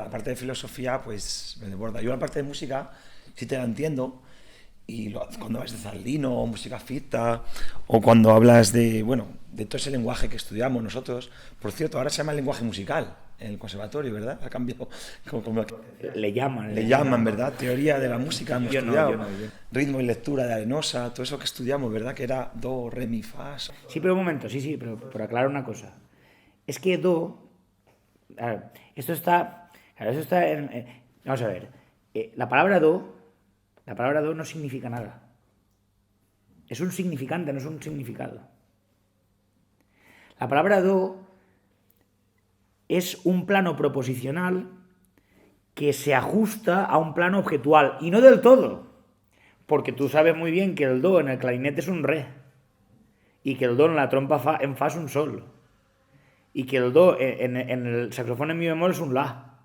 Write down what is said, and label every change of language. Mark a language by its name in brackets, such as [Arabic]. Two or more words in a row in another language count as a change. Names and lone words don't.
[Spanish] La parte de filosofía, pues me desborda. Yo la parte de música sí te la entiendo, y cuando hablas de Zaldino, o música ficta, o cuando hablas de todo ese lenguaje que estudiamos nosotros. Por cierto, ahora se llama lenguaje musical en el conservatorio, ¿verdad? Ha cambiado. Le llaman, ¿verdad? Teoría de la música, hemos estudiado. Yo. Ritmo y lectura de Arenosa, todo eso que estudiamos, ¿verdad? Que era do, re, mi, fa. Sí, pero un momento, pero por aclarar una cosa. es que do... A ver, esto está en... vamos a ver. La palabra do no significa nada. Es un significante, no es un significado. La palabra do es un plano proposicional que se ajusta a un plano objetual, y no del todo, porque tú sabes muy bien que el do en el clarinete es un re, y que el do en la trompa en fa es un sol, y que el do en el saxofón en mi bemol es un la.